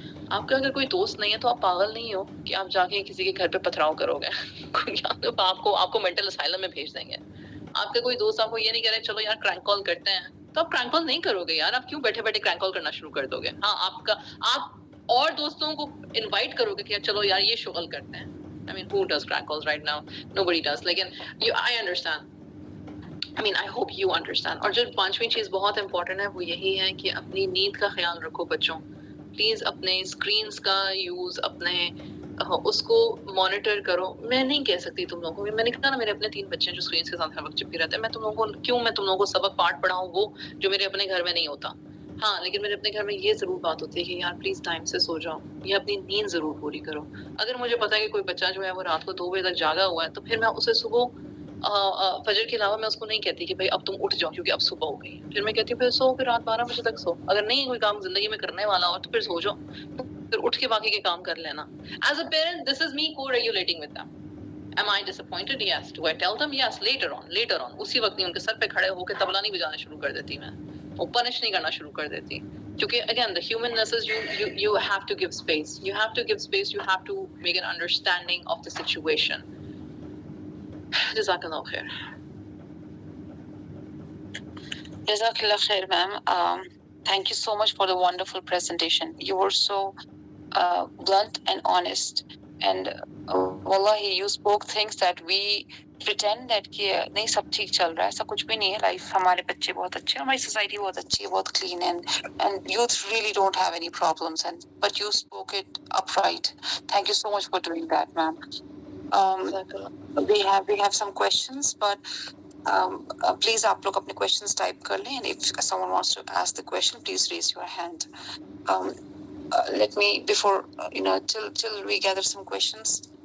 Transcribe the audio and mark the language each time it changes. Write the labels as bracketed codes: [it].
[ur] آپ کا اگر کوئی دوست نہیں ہے تو آپ پاگل نہیں ہو کہ آپ جا کے کسی کے گھر پہ پتھراؤ کرو گے. آپ کو مینٹل اسائلم میں بھیج دیں گے. آپ کا کوئی دوست آپ کو یہ نہیں کہہ رہے چلو یار کرینک کال کرتے ہیں, تو آپ کرینک کال نہیں کرو گے یار. آپ کیوں بیٹھے بیٹھے کرینک کال کرنا شروع کر دو گے؟ ہاں آپ اور دوستوں کو انوائٹ کرو گے کہ چلو یار یہ شغل کرتے ہیں. [en] I mean, who does crank calls right now? Nobody does. [ur] لیکن [en] I understand. I hope you understand. [ur] اور جو پانچویں چیز بہت امپورٹنٹ ہے وہ یہی ہے کہ اپنی نیند کا خیال رکھو بچوں. پلیز اپنے اسکرینس کا یوز, اپنے اس کو مانیٹر کرو. میں نہیں کہہ سکتی تم لوگوں کو, میں نے کہا نا میرے اپنے 3 بچے ہیں جو اسکرینس کے ساتھ ہر وقت چپکے رہتے ہیں. میں تم لوگوں کو سبق پاٹ پڑھاؤں وہ جو میرے اپنے گھر میں نہیں ہوتا. ہاں لیکن میرے اپنے گھر میں یہ ضرور بات ہوتی ہے کہ یار پلیز ٹائم سے سو جاؤ یا اپنی نیند ضرور پوری کرو. اگر مجھے پتا ہے کہ کوئی بچہ جو ہے وہ رات کو 2 بجے تک جاگا ہوا ہے تو پھر میں اسے صبح فجر کے علاوہ میں اس کو نہیں کہتی کہ بھائی اب تم اٹھ جاؤ کیونکہ اب صبح ہو گئی. پھر میں کہتی ہوں پھر سو, پھر رات 12 بجے تک سو. اگر نہیں کوئی کام زندگی میں کرنے والا ہو تو پھر سو جاؤ, پھر اٹھ کے باقی کے کام کر لینا. [en] As a parent, this is me co-regulating with them. Am I disappointed? Yes. Do I tell them? Yes. Later on. [ur] اسی وقت نہیں ان کے سر پہ کھڑے ہو کے طبلہ نہیں بجانا شروع کر دیتی میں, وہ پنش نہیں کرنا شروع کر دیتی. کیونکہ [en] again the humanness is you have to give space. You have to give space. You have to make an understanding of the situation. [ur] جزاک اللہ خیر. [en] Jazakallah khair, ma'am. Thank you so much for the wonderful presentation. You were so blunt and honest. And wallahi, you spoke things that we pretend that [ur] کہ نہیں سب ٹھیک چل رہا ہے, ایسا کچھ بھی نہیں ہے. لائف ہمارے بچے بہت اچھے ہیں, ہماری سوسائٹی بہت اچھی ہے, بہت کلین ہے, [en] and youth really don't have any problems. But you spoke it upright. Thank you so much for doing that, ma'am. We have some questions, but please [ur] آپ لوگ اپنے [en] questions type [ur] کر لیں, [en] and if someone wants to ask the question, please raise your hand. Let me, before till we gather some questions.